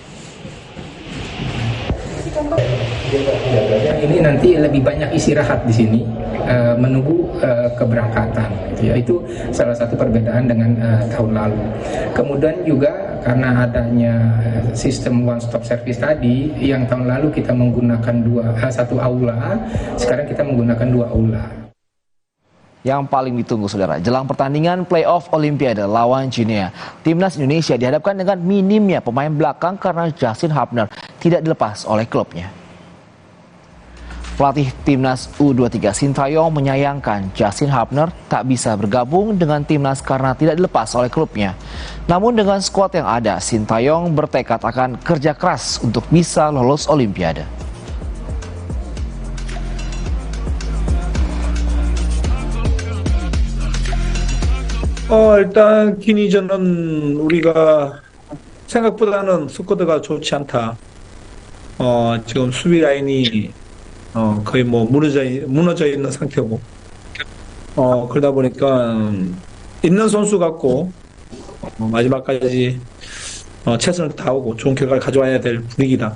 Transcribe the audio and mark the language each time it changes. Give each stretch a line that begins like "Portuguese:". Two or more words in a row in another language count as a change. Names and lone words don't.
Indonesian: Ini nanti lebih banyak istirahat di sini menunggu keberangkatan, gitu ya. Itu salah satu perbedaan dengan tahun lalu. Kemudian juga karena adanya sistem
English: one stop service
Indonesian: tadi, yang tahun lalu kita menggunakan satu aula, sekarang kita menggunakan 2 aula. Yang paling ditunggu, saudara, jelang pertandingan playoff Olimpiade lawan Guinea, timnas Indonesia dihadapkan dengan minimnya pemain belakang karena Justin Hubner tidak dilepas oleh klubnya. Pelatih timnas U23 Sintayong menyayangkan Justin Hubner tak bisa bergabung dengan timnas karena tidak dilepas oleh klubnya. Namun dengan skuad yang ada, Sintayong bertekad akan kerja keras untuk bisa lolos Olimpiade.
Korean: 일단 기니전은 우리가 생각보다는 스쿼드가 좋지 않다. 지금 수비 라인이 거의 뭐 무너져 있는 상태고, 그러다 보니까 있는 선수 같고 마지막까지 최선을 다하고 좋은 결과를 가져와야 될 분위기다.